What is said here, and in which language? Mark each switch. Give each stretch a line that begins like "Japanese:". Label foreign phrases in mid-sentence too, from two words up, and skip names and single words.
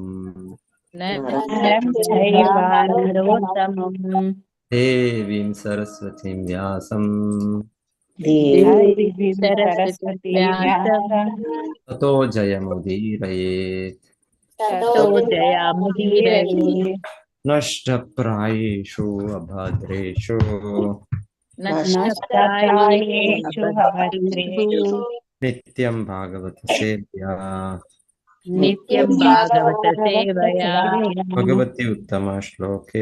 Sanskrit: ನರಂ ಚೈವ ನರೋತ್ತಮಂ ದೇವೀಂ ಸರಸ್ವತೀಂ ವ್ಯಾಸಂ ದೇವೀಂ ಸರಸ್ವತೀಂ ವ್ಯಾಸಂ ತತೋ ಜಯಮುದೀರಯೇತ್. ತತೋ ಜಯಮುದೀರಯೇತ್. ನಷ್ಟಪ್ರಾಯೇಷು ಅಭದ್ರೇಷು ನಷ್ಟಪ್ರಾಯೇಷು ಅಭದ್ರೇಷು ನಿತ್ಯಂ ಭಾಗವತ ಸೇವ್ಯಾ. ನಿತ್ಯಂ ಭಾಗವತ ಸೇವಯಾ. ಭಗವತಿ ಉತ್ತಮ ಶ್ಲೋಕೆ